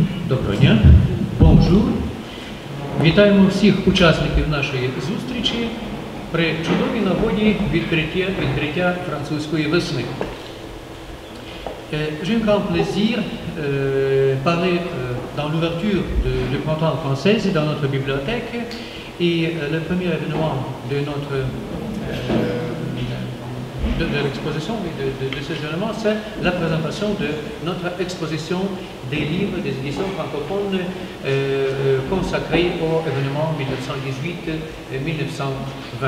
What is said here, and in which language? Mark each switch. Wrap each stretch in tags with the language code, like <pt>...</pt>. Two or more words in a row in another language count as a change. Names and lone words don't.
<uk>Доброго дня, бонжур. Вітаємо всіх учасників нашої зустрічі при чудовій нагоді відкриття французької весни.</uk> <fr>J'ai un grand plaisir parler dans l'ouverture du printemps français dans notre bibliothèque et le premier événement de notre de l'exposition de ces événements, c'est la présentation de notre exposition des livres des éditions francophones consacrés au événement 1918-1920.</fr>